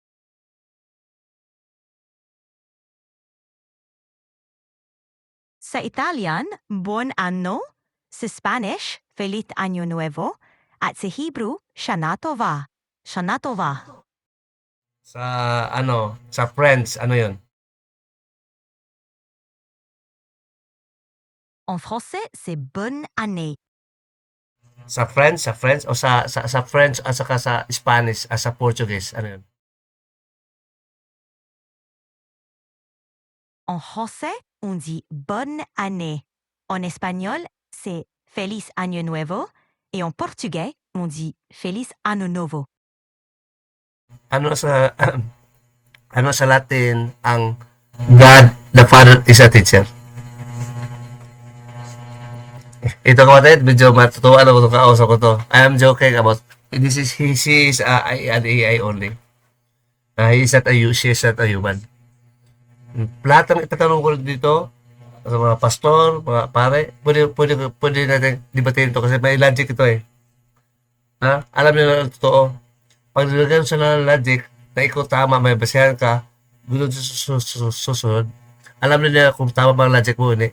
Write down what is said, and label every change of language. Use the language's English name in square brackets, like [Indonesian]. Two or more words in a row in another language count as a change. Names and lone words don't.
[Filipino] Sa Italian, [Italian] Buon Anno, [Filipino] sa Spanish, [Spanish] Feliz Año Nuevo, [Filipino] at sa Hebrew, [Hebrew] Shana Tova. Shana Tova. [Filipino] Sa sa French, ano yun? [French] En français, c'est Bonne Année. [Filipino] Sa French, o sa French at saka sa Spanish at sa Portuguese, ano yun? [French] En français, on dit Bonne Année. En espagnol, c'est [Spanish] Feliz Año Nuevo. [French] Et en portugais, on dit [Portuguese] Feliz Ano Novo. [Filipino] Ano sa ano sa Latin ang [English] God the Father is a teacher? [Filipino] Ito kapatid, medyo matutuwa ako itong kausap ko to. [English] I am joking about, she is an AI only. He is not a, she is not a human. [Filipino] Lahat ng itatanong ko dito, sa mga pastor, mga pare, pwede natin debatein ito kasi may logic ito eh. Ha? Alam niyo na totoo. Pag nilagyan sa logic, na ikaw tama, may basehan ka, gulod sa susunod, alam nila kung tama ba ang logic mo, hindi.